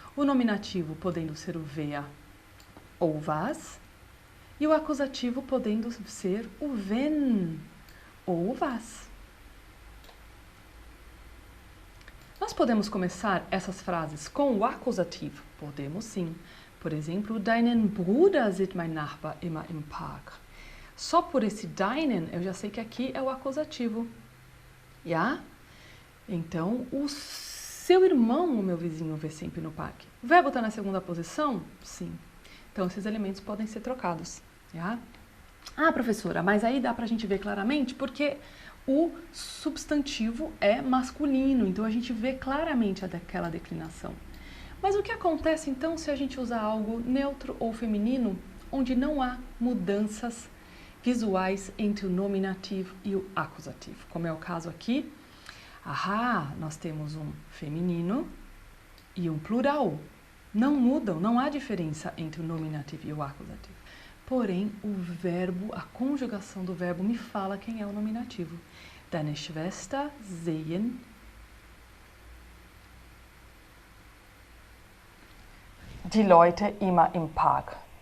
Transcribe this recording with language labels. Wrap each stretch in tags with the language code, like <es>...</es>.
<pt>O nominativo podendo ser o wer ou was, e o acusativo podendo ser o wenn ou o was. Nós podemos começar essas frases com o acusativo? Podemos sim, Por exemplo,</pt> <de>deinen Bruder sieht mein Nachbar immer im Park.</de> <pt>Só por esse deinen, eu já sei que aqui é o acusativo. Ja? Então, o seu irmão, o meu vizinho, vê sempre no parque. O verbo está na segunda posição? Sim. Então, esses elementos podem ser trocados. Ja? Ah, professora, mas aí dá para a gente ver claramente porque o substantivo é masculino, então a gente vê claramente aquela declinação. Mas o que acontece então se a gente usar algo neutro ou feminino, onde não há mudanças visuais entre o nominativo e o acusativo? Como é o caso aqui, nós temos um feminino e um plural. Não mudam, não há diferença entre o nominativo e o acusativo. Porém, o verbo, a conjugação do verbo me fala quem é o nominativo.</pt> <de>Deine Schwester sehen die Leute immer im Park.</de>